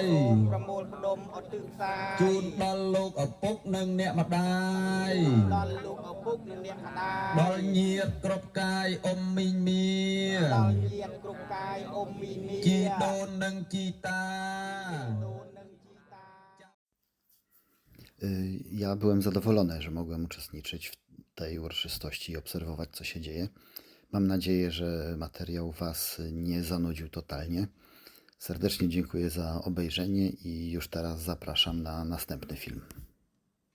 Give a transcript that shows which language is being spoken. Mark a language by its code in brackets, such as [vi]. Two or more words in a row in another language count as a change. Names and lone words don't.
[km] សូមប្រមូលផ្ដុំឧទ្ទិសផ្សាយ ជូនដល់លោកឪពុកនិងអ្នកម្ដាយ ដល់លោកឪពុកនិងអ្នកម្ដាយ ដល់ញាតគ្រប់កាយអ៊ំមីងមៀ ដល់ញាតិគ្រប់កាយអ៊ំមីមី ជីដូននិងជីតា ដូននិងជីតា [pl] Ja byłem zadowolony, że mogłem uczestniczyć w tej uroczystości i obserwować, co się dzieje. Mam nadzieję, że materiał Was nie zanudził totalnie. Serdecznie dziękuję za obejrzenie i już teraz zapraszam na następny film.